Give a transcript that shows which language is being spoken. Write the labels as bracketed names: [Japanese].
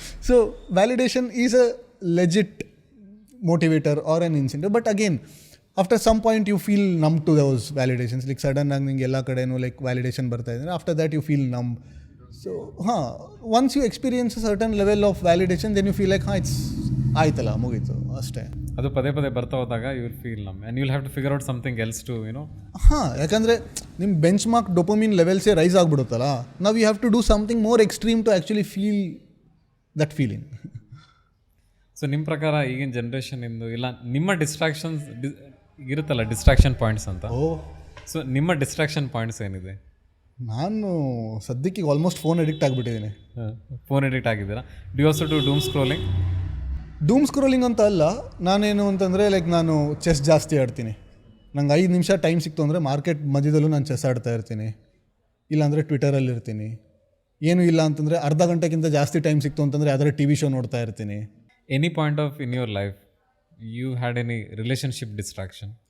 [English] So validation is a legit motivator or an incentive, but again after some point you feel numb to those validations. Like sudden ಆಗಿ [Kannada] ನಿಂಗೆ ಎಲ್ಲ ಕಡೆನೂ [English] like validation [Kannada] ಬರ್ತಾ ಇದೆ, [English] after that you feel numb. So once you experience a certain level of validation, then you feel like it's [Kannada] ಆಯ್ತಲ್ಲ ಮುಗೀತು ಅಷ್ಟೇ. ಅದು ಪದೇ ಪದೇ ಬರ್ತಾ ಹೋದಾಗ [English] you will feel numb and you will have to figure out something else to [Kannada] ಯಾಕಂದರೆ ನಿಮ್ಮ ಬೆಂಚ್ ಮಾರ್ಕ್ ಡೊಪಮಿನ್ ಲೆವೆಲ್ಸೇ ರೈಸ್ ಆಗಿಬಿಡುತ್ತಲ್ಲ. [English] ನಾವು you have to do something more extreme to actually feel that feeling. [Kannada] So ನಿಮ್ಮ ಪ್ರಕಾರ ಈಗಿನ ಜನ್ರೇಷನಿಂದು ಇಲ್ಲ ನಿಮ್ಮ ಡಿಸ್ಟ್ರಾಕ್ಷನ್ಸ್ ಇರುತ್ತಲ್ಲ ಡಿಸ್ಟ್ರಾಕ್ಷನ್ ಪಾಯಿಂಟ್ಸ್ ಅಂತ, ಸೊ ನಿಮ್ಮ ಡಿಸ್ಟ್ರಾಕ್ಷನ್ ಪಾಯಿಂಟ್ಸ್ ಏನಿದೆ? ನಾನು ಸದ್ಯಕ್ಕೆ almost phone addict ಆಗಿಬಿಟ್ಟಿದ್ದೀನಿ. Phone addict ಆಗಿದ್ದೀರಾ? [English] Do you also do doom scrolling? [Kannada] Dome scrolling ಅಂತ ಅಲ್ಲ, ನಾನೇನು ಅಂತಂದರೆ ಲೈಕ್ ನಾನು ಚೆಸ್ ಜಾಸ್ತಿ ಆಡ್ತೀನಿ. ನಂಗೆ 5 ನಿಮಿಷ ಟೈಮ್ ಸಿಕ್ತು ಅಂದರೆ ಮಾರ್ಕೆಟ್ ಮಧ್ಯದಲ್ಲೂ ನಾನು ಚೆಸ್ ಆಡ್ತಾ ಇರ್ತೀನಿ, ಇಲ್ಲಾಂದರೆ ಟ್ವಿಟರಲ್ಲಿ ಇರ್ತೀನಿ. ಏನೂ ಇಲ್ಲ ಅಂತಂದರೆ ಅರ್ಧ ಗಂಟೆಗಿಂತ ಜಾಸ್ತಿ ಟೈಮ್ ಸಿಕ್ತು ಅಂತಂದರೆ ಅದರ ಟಿ ವಿ ಶೋ ನೋಡ್ತಾ ಇರ್ತೀನಿ. [English] Any point of in your life you had any relationship distraction?